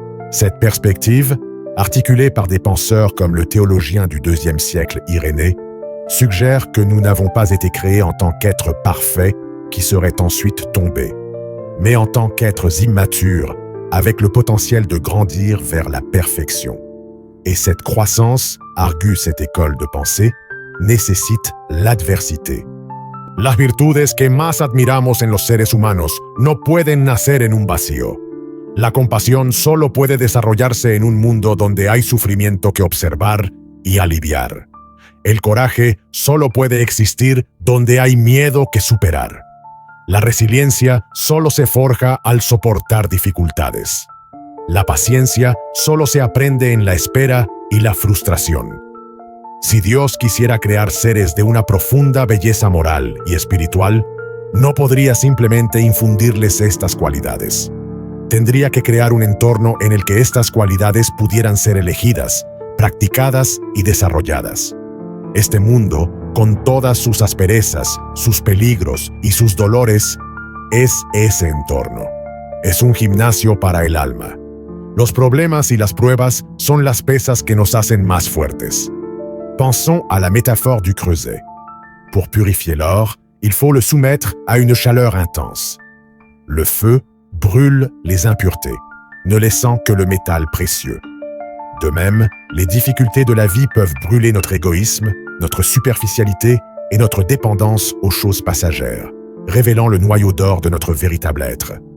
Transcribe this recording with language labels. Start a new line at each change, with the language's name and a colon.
French: Cette perspective, articulée par des penseurs comme le théologien du IIe siècle Irénée, suggère que nous n'avons pas été créés en tant qu'êtres parfaits qui seraient ensuite tombés, mais en tant qu'êtres immatures, avec le potentiel de grandir vers la perfection. Et cette croissance, argue cette école de pensée, nécessite l'adversité.
Spanish: Las virtudes que más admiramos en los seres humanos no pueden nacer en un vacío. La compasión solo puede desarrollarse en un mundo donde hay sufrimiento que observar y aliviar. El coraje solo puede existir donde hay miedo que superar. La resiliencia solo se forja al soportar dificultades. La paciencia solo se aprende en la espera y la frustración. Si Dios quisiera crear seres de una profunda belleza moral y espiritual, no podría simplemente infundirles estas cualidades. Tendría que crear un entorno en el que estas cualidades pudieran ser elegidas, practicadas y desarrolladas. Este mundo, con todas sus asperezas, sus peligros y sus dolores, es ese entorno. Es un gimnasio para el alma. Los problemas y las pruebas son las pesas que nos hacen más fuertes.
French: Pensons à la métaphore du creuset. Pour purifier l'or, il faut le soumettre à une chaleur intense. Le feu brûle les impuretés, ne laissant que le métal précieux. De même, les difficultés de la vie peuvent brûler notre égoïsme, notre superficialité et notre dépendance aux choses passagères, révélant le noyau d'or de notre véritable être.